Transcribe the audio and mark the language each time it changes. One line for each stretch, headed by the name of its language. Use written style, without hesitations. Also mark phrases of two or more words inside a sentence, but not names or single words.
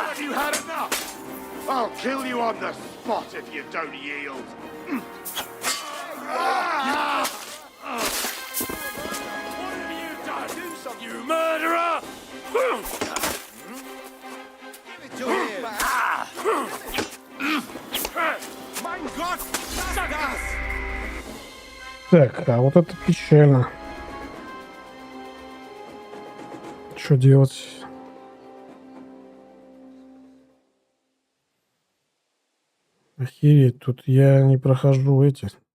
English: Have you had enough? I'll kill you on the spot if you don't yield. What have you done? Do something, you murderer! Give it to him!
German: Mein Gott! Sagas!
Russian: Так, а вот это печально. Что делать? Охереть, тут я не прохожу эти.